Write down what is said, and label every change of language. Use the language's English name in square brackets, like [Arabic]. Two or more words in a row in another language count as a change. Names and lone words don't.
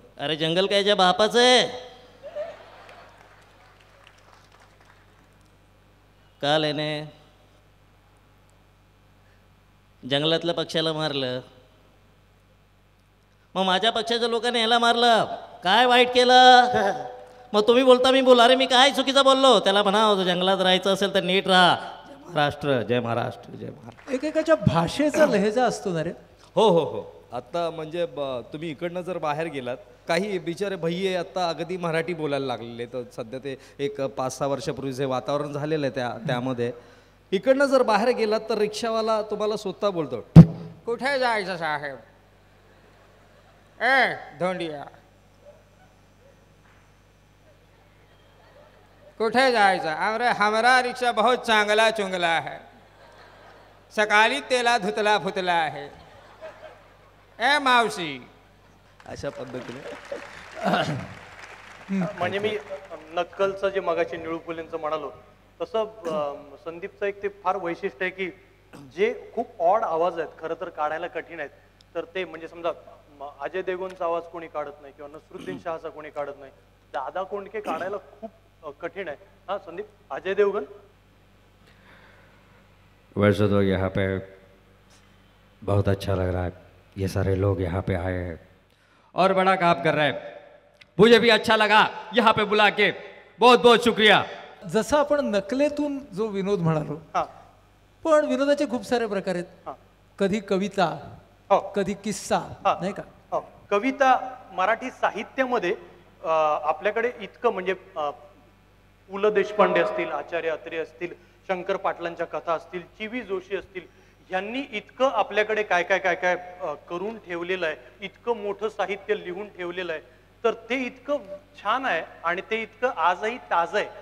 [Marathi] अरे जंगल कायच्या बापाचं आहे. काल याने जंगलातल्या पक्ष्याला मारलं, मग माझ्या पक्षाच्या लोकांनी ह्याला मारलं, काय वाईट केलं? मग तुम्ही बोलता मी बोला, अरे मी काय चुकीचं बोललो? त्याला म्हणा जंगलात राहायचं असेल तर नीट राहा. जय महाराष्ट्र, जय महाराष्ट्र, जय महाराष्ट्र. एकेकाच्या भाषेचा लहेजा असतो ना रे. हो हो हो. आता म्हणजे तुम्ही इकडनं जर बाहेर गेलात, काही बिचारे भैये आता अगदी मराठी बोलायला लागलेले. तर सध्या ते एक 5-6 वर्षापूर्वी जे वातावरण झालेलं आहे त्यामध्ये इकडनं जर बाहेर गेलात तर रिक्षावाला तुम्हाला स्वतः बोलतो, कुठे जायचं साहेब? ए धोंडिया, कुठे जायचं? [Hindi] अरे हमारा रिक्शा बहुत [Marathi] चांगला चुंगला [Hindi] है, [Marathi] सकाळी तेला धुतला फुतला आहे. ए मावशी, अशा पद्धतीने. म्हणजे मी नक्कलचं जे मगाशी निळू फुलेंचं म्हणालो तसं संदीपचं एक ते फार वैशिष्ट्य आहे की जे खूप ऑड आवाज आहेत, खरं तर काढायला कठीण आहेत, तर ते म्हणजे समजा अजय देवगणचा आवाज कोणी काढत नाही किंवा नसरुद्दीन शहाचा कोणी काढत नाही, दादा कोंडके काढायला खूप कठीण आहे. हा संदीप, अजय देवगण. [Hindi] वैसे तो यहाँ पे बहुत अच्छा लग रहा है, ये सारे लोग यहाँ पे आए हैं और बड़ा काम कर रहे हैं, मुझे भी अच्छा लगा यहाँ पे बुला के, बहुत बहुत शुक्रिया. [Marathi] जसं आपण नकलेतून जो विनोद म्हणालो, पण विनोदाचे खूप सारे प्रकार आहेत. कधी कविता, कधी किस्सा, नाही का? कविता मराठी साहित्यामध्ये आपल्याकडे इतकं म्हणजे पु ल देशपांडे असतील, आचार्य अत्रे असतील, शंकर पाटलांच्या कथा असतील, चिवी जोशी असतील, यांनी इतकं आपल्याकडे काय काय काय काय करून ठेवलेलं आहे, इतकं मोठं साहित्य लिहून ठेवलेलं आहे, तर ते इतकं छान आहे आणि ते इतकं आजही ताजं आहे.